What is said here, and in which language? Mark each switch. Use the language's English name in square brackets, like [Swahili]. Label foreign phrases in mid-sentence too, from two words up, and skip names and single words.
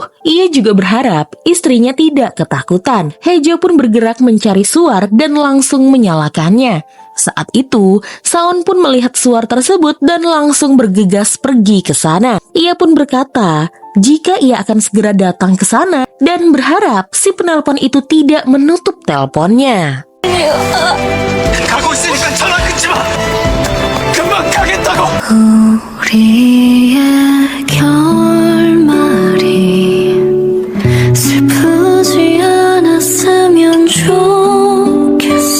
[Indonesian] Ia juga berharap istrinya tidak ketakutan. Haejo pun bergerak mencari suar dan langsung menyalakannya. Saat itu, Saun pun melihat suar tersebut dan langsung bergegas pergi ke sana. Ia pun berkata, jika ia akan segera datang ke sana dan berharap si penelpon itu tidak menutup teleponnya. [Korean] 가고 있으니까 전화 끊지 마. 금방 가겠다고. 우리의 결말이 슬프지 않았으면 좋겠어.